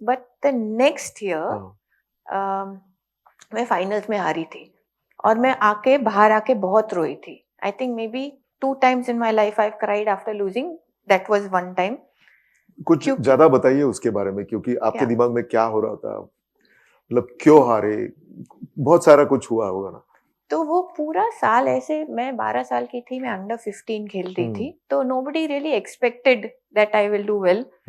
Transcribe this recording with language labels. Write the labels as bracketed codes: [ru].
[en] but the next year [hi] मैं finals में हारी थी और मैं बाहर आके बहुत रोई थी। [en] I think may be 2 times in my life I've cried after losing. That was one time. [hi] कुछ ज्यादा बताइए उसके बारे में, क्योंकि आपके दिमाग में क्या हो रहा था, मतलब क्यों हारे, बहुत सारा कुछ हुआ होगा ना। तो वो पूरा साल ऐसे, मैं 12 साल की थी, मैं अंडर 15 खेल रही थी, तो [en] nobody really expected that I will do well.